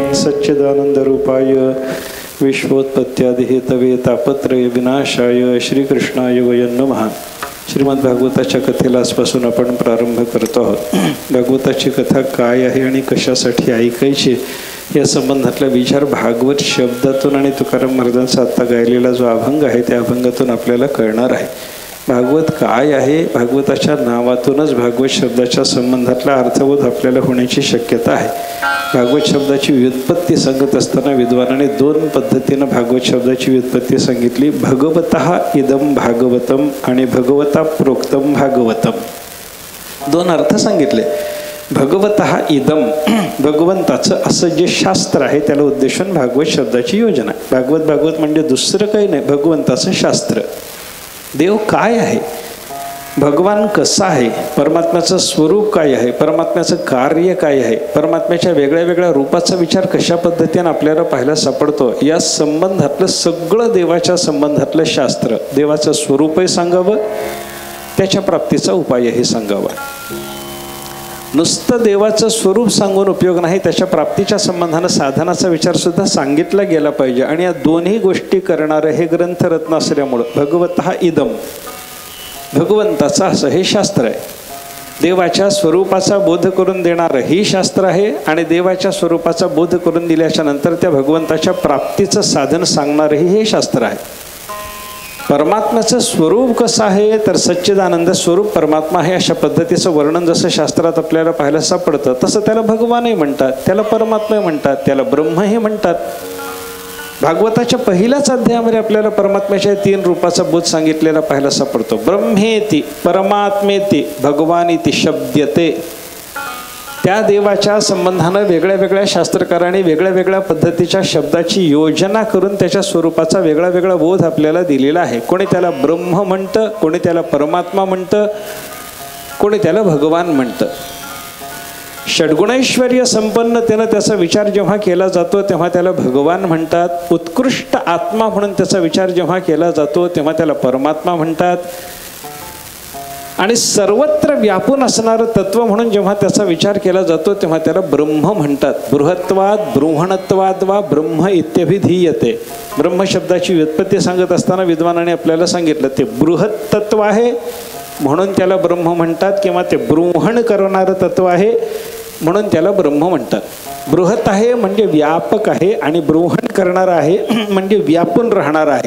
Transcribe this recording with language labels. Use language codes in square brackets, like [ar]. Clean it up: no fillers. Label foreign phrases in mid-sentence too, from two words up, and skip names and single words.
[sa] सच्चिदानंदरूपाय विश्वोत्पत्त्यादिहेतवे तापत्रय विनाशाय श्रीकृष्णाय वयं नमः। [mr] श्रीमद भागवताच्या कथेला आजपासून आपण प्रारंभ करतो आहोत। भागवताची कथा काय आहे आणि कशासाठी ऐकायची या संबंधातला विचार भागवत शब्दातून आणि तुकाराम महाराजांचा आता गायलेला जो अभंग आहे त्या अभंगातून आपल्याला कळणार आहे। भागवत काय आहे, भागवताच्या नावातूनच भागवत शब्दाच्या संबंधातला अर्थबोध आपल्याला होण्याची शक्यता आहे। भागवत शब्दाची व्युत्पत्ती सांगत असताना विद्वानाने दोन पद्धतीनं भागवत शब्दाची व्युत्पत्ती सांगितली। [sa] भगवतः इदम भागवतम आणि भगवता प्रोक्तम भागवतम, दोन अर्थ सांगितले। भगवतः इदम, [mr] भगवंताचं असं जे शास्त्र आहे त्याला उद्देशून भागवत शब्दाची योजना। भागवत म्हणजे दुसरं काही नाही, भगवंताचं शास्त्र। देव काय आहे, भगवान कसा आहे, परमात्म्याचं स्वरूप काय आहे, परमात्म्याचं कार्य काय आहे, परमात्म्याच्या वेगळ्या वेगळ्या रूपाचा विचार कशा पद्धतीने आपल्याला पाहायला सापडतो, या संबंधातलं सगळं देवाच्या संबंधातलं शास्त्र। देवाचं स्वरूपही सांगावं, त्याच्या प्राप्तीचा उपायही सांगावा। नुसतं देवाचं स्वरूप सांगून उपयोग नाही, त्याच्या प्राप्तीच्या संबंधानं साधनाचा विचार सुद्धा सांगितला गेला पाहिजे। आणि या दोन्ही गोष्टी करणारं हे ग्रंथरत्न असल्यामुळं [sa] भगवतः इदम, [mr] भगवंताचं असं हे शास्त्र आहे। देवाच्या स्वरूपाचा बोध करून देणारं ही शास्त्र आहे आणि देवाच्या स्वरूपाचा बोध करून दिल्याच्या नंतर त्या भगवंताच्या प्राप्तीचं साधन सांगणारंही हे शास्त्र आहे। परमात्म्याचं स्वरूप कसं आहे तर सच्चिदानंद स्वरूप परमात्मा आहे अशा पद्धतीचं वर्णन जसं शास्त्रात आपल्याला पाहायला सापडतं तसं त्याला भगवानही म्हणतात, त्याला परमात्मा म्हणतात, त्याला ब्रह्मही म्हणतात। भागवताच्या पहिल्याच अध्यायामध्ये आपल्याला परमात्म्याच्या तीन रूपाचा बोध सांगितलेला पाहायला सापडतो। [sa] ब्रह्मेति परमात्मेति भगवानिति शब्द्यते। [mr] त्या देवाच्या संबंधानं वेगळ्या वेगळ्या शास्त्रकारांनी वेगळ्या वेगळ्या पद्धतीच्या शब्दाची योजना करून त्याच्या स्वरूपाचा वेगळा वेगळा बोध आपल्याला दिलेला आहे। कोणी त्याला ब्रह्म म्हणतं, कोणी त्याला परमात्मा म्हणतं, कोणी त्याला भगवान म्हणतं। षड्गुणैश्वर्य संपन्नतेनं त्याचा विचार जेव्हा केला जातो तेव्हा त्याला भगवान म्हणतात। उत्कृष्ट आत्मा म्हणून त्याचा विचार जेव्हा केला जातो तेव्हा त्याला परमात्मा म्हणतात। आणि सर्वत्र व्यापून असणारं तत्व म्हणून जेव्हा त्याचा विचार केला जातो तेव्हा त्याला ब्रह्म म्हणतात। [sa] बृहत्वाद बृहणत्वाद वा ब्रह्म इत्यभिधीयते। [mr] ब्रह्म शब्दाची व्युत्पत्ती सांगत असताना विद्वानाने आपल्याला सांगितलं ते बृहत तत्व आहे म्हणून त्याला ब्रह्म म्हणतात, किंवा ते बृहण करणारं तत्व आहे म्हणून त्याला ब्रह्म म्हणतात। बृहत आहे म्हणजे व्यापक आहे आणि बृहण करणारं आहे म्हणजे व्यापून राहणार आहे।